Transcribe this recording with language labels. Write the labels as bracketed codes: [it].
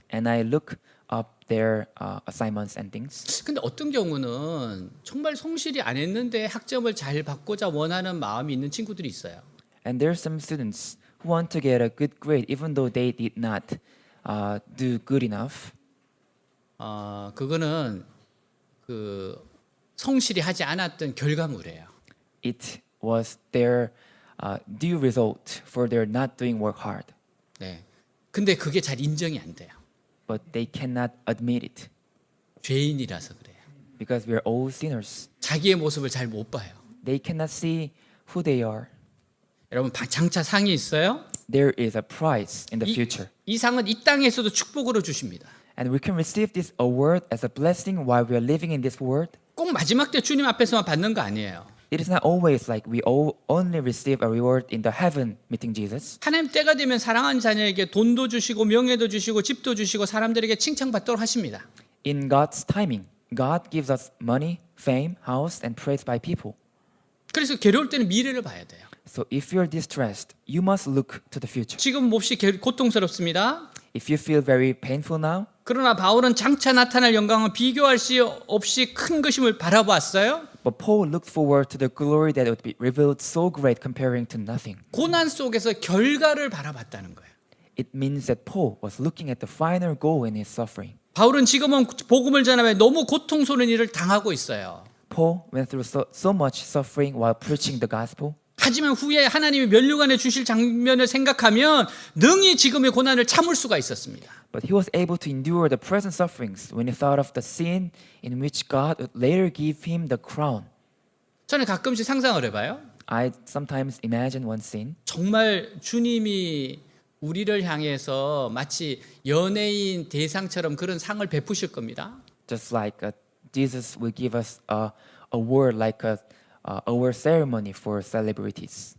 [en] And I look up their assignments and things. [ko] 근데 어떤 경우는 정말 성실히 안 했는데 학점을 잘 받고자 원하는 마음이 있는 친구들이 있어요. [en] And there are some students who want to get a good grade even though they did not do good enough. [ko] 그거는 그 성실히 하지 않았던 결과물이에요. [en] It was their due result for their not doing work hard. [ko] 네. 근데 그게 잘 인정이 안 돼요. [en] But they cannot admit it [ko] 죄인이라서 그래요. [en] because we are all sinners. [ko] 자기의 모습을 잘 못 봐요. [en] They cannot see who they are. [ko] 여러분 장차 상이 있어요. [en] There is a prize in the future. [ko] 이 상은 이 땅에서도 축복으로 주십니다. [en] And we can receive this award as a blessing while we are living in this world. [ko] 꼭 마지막 때 주님 앞에서만 받는 거 아니에요. [en] It is not always like we all only receive a reward in the heaven meeting Jesus. [ko] 하나님 때가 되면 사랑하는 자녀에게 돈도 주시고 명예도 주시고 집도 주시고 사람들에게 칭찬받도록 하십니다. [en] In God's timing, God gives us money, fame, house, and praise by people. [ko] 그래서 괴로울 때는 미래를 봐야 돼요. [en] So if you're distressed, you must look to the future. [ko] 지금 몹시 고통스럽습니다. [en] If you feel very painful now, [ko] 그러나 바울은 장차 나타날 영광은 비교할 수 없이 큰 것임을 바라보았어요. [en] but Paul looked forward to the glory that would be revealed so great comparing to nothing. [ko] 고난 속에서 결과를 바라봤다는 거예요. [en] It means that Paul was looking at the final goal in his suffering. [ko] 바울은 지금은 복음을 전하며 너무 고통스러운 일을 당하고 있어요. [en] Paul went through so much suffering while preaching the gospel. [ko] 하지만 후에 하나님이 면류관에 주실 장면을 생각하면 능히 지금의 고난을 참을 수가 있었습니다. [en] But he was able to endure the present sufferings when he thought of the scene in which God would later give him the crown. [ko] 저는 가끔씩 상상을 해봐요. [en] I sometimes imagine one scene. [ko] 정말 주님이 우리를 향해서 마치 연예인 대상처럼 그런 상을 베푸실 겁니다. [en] Just like Jesus will give us a award like a award ceremony for celebrities.